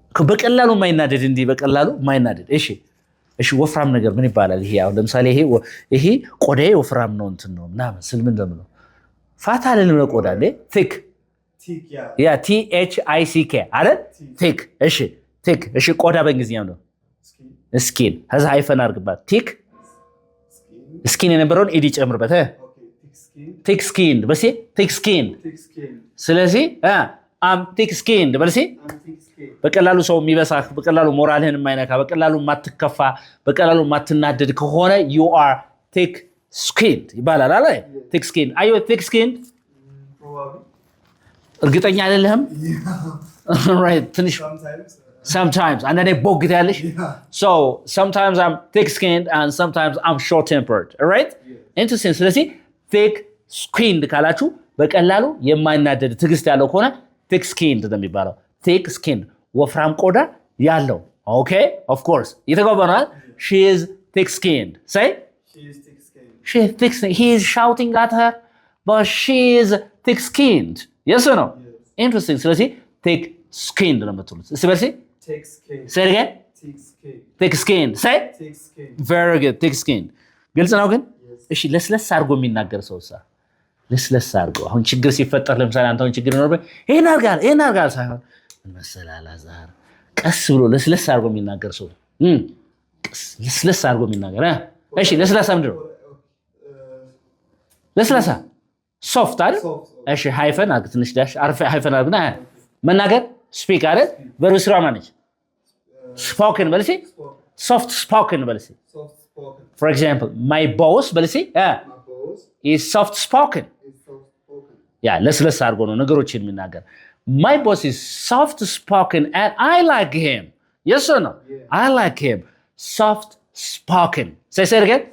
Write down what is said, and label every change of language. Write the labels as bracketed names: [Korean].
[Amharic] በቀላሉ የማይናደድ እንዴ በቀላሉ የማይናደድ እሺ ወፍራም ነገር ምን ይባላል ይሄ አሁን ለምሳሌ ይሄ ቆዳዬ ወፍራም ነው እንትን ነው ምናምን ስል ምን እንደምለው ፋታ አይደለም ቆዳ እንዴ thick ያ T H I C K አይደል thick እሺ ቆዳ በእንግሊዝኛው ነው skin ከዛ ሃይፈን አድርግባት thick skin የነበረውን ኤዲ ጨምርበት thick skin በሲ thick skin ስለዚህ [English] I'm thick skinned [Amharic] በልሲ በቀላሉ ሰው የሚበሳህ በቀላሉ ሞራልህን የማይነካ በቀላሉ ማትከፋ በቀላሉ ማትናደድ ከሆነ [English] you are thick skinned [Amharic] ይባላል አይደል? [English] thick skinned. Are you thick skinned? [Amharic] እርግጠኛ አይደለህም? [English] right ትንሽ sometimes and then [Amharic] ቦግ ትያለሽ. [English] So sometimes I'm thick skinned and sometimes I'm short tempered. All right? Interesting. [Amharic] ስለዚህ thick skinned ካላችሁ በቀላሉ የማይናደድ ትዕግስት ያለው ከሆነ thick skinned ነው የሚባለው። thick skinned ወፍራም ቆዳ ያለው። Okay? [English] Of course. [Amharic] የተጓባናል. [English] She is thick skinned. Say? She is thick skinned. She is thick skinned. He is shouting at her, but she is thick skinned. Yes or no? Yes. Interesting. [Amharic] ስለዚህ thick skinned ነው የምትሉት። እስቲ በርሲ [English] Thick skinned. Say it again. Thick skinned. thick skinned. Say? Thick skinned. Very good. thick skinned. [Amharic] ግልጽ ነው ግን? እሺ ለስለስ አድርጎ የሚናገር ሰውሳ ለስለስ አድርጎ አሁን ችግር ሲፈጠር ለምሳሌ አንተ አሁን ችግር ይኖርብህ ይሄን አድርጋል ሳይሆን መሰለ አላዛር ቀስ ብሎ ለስለስ አድርጎ የሚናገር ሰው ለስለስ አድርጎ የሚናገር እሺ ለስለሳ ምንድን ነው ለስለሳ ሶፍት አይደል እሺ ሃይፈን አድርግ ትንሽ ዳሽ ሃይፈን አድርግና መናገር ስፒክ አይደል በሩሲያ ማነች ስፖከን በልሲ soft spoken በልሲ [English] Soft spoken. for example my boss [Amharic] በልሲ [English] My boss is soft spoken is soft spoken. [Amharic] ያ ለስለስ አድርጎ ነው ነገሮችን የሚናገር [English] my boss is soft spoken and I like him yes or no Yeah. I like him soft spoken say it again